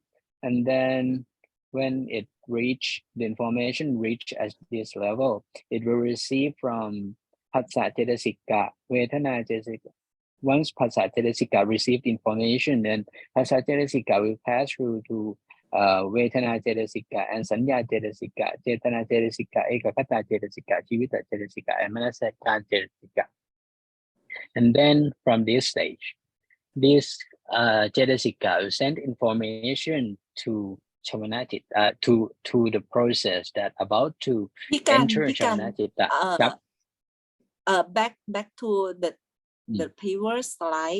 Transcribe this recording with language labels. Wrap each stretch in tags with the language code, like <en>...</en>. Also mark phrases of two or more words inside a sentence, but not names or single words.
<en>And then when it reach the information reach at this level, it will receive from</en> <pi>Phassa Cetasika, Vedana Cetasika.</pi> <en>Once</en> <pi>Phassa Cetasika</pi> <en>received information, then</en> <pi>Phassa Cetasika</pi> <en>will pass through to</en> <pi>Vedana Cetasika</pi> <en>and</en> <pi>Sanya Cetasika, Chetana Cetasika, Ekakhata Cetasika, Chivita Cetasika,</pi> <en>and</en> <pi>Manasika Cetasika.</pi> <en>And then from this stage, this Cetasika will send information to Chamanajita, to the process that about to enter Chamanajita. Back to the previous slide.</en>